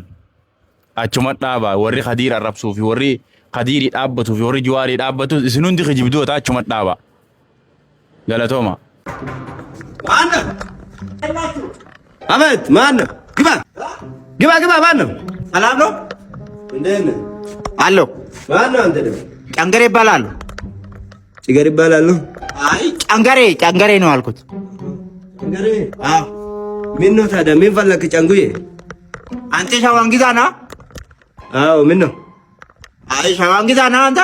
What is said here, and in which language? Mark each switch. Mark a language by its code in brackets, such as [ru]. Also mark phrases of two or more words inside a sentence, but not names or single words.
[om] Achuma dhaaba warri Khadiir arrabsuu fi warri Khadiirii dhaabbatu fi warri Jawaarii dhaabbatu isin hundi kijibdoota achuma dhaaba. Galatooma. Maanna? Ahmed, maanna? Giba, maanna? [am] ሰላም ነው? እንዴት ነህ? አለሁ። ማነው አንተ ደግሞ? ጨንገሬ ይባላል። ጭገር ይባላል? አይ ጨንገሬ ነው አልኩት። ጨንገሬ? አዎ። ምን ነው ታዲያ? ምን ፈለክ ጨንጉዬ? አንተ ሸዋንጊዛ ነህ? አዎ። ምን ነው? አይ ሸዋንጊዛ ነህ አንተ?